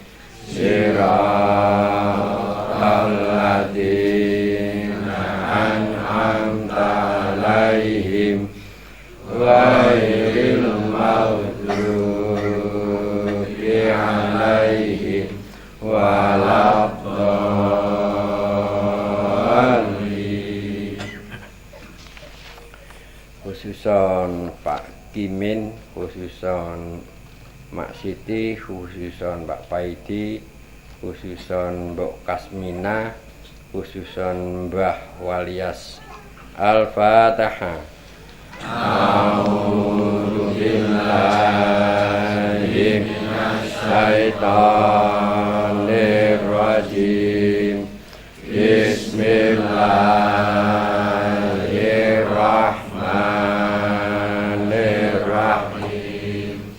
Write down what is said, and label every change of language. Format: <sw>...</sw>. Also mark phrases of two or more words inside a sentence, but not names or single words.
<ar>صراط الذين أنعمت عليهم غير المغضوب عليهم ولا الضالين. Khususon Pak Kimin, khususon Mak Siti, khususon Pak Paidi, khususon Mbok Kasmina, khususon Mbah Walias. Al-Fatihah. أعوذ بالله من الشيطان الرجيم. بسم الله الرحمن الرحيم.</ar>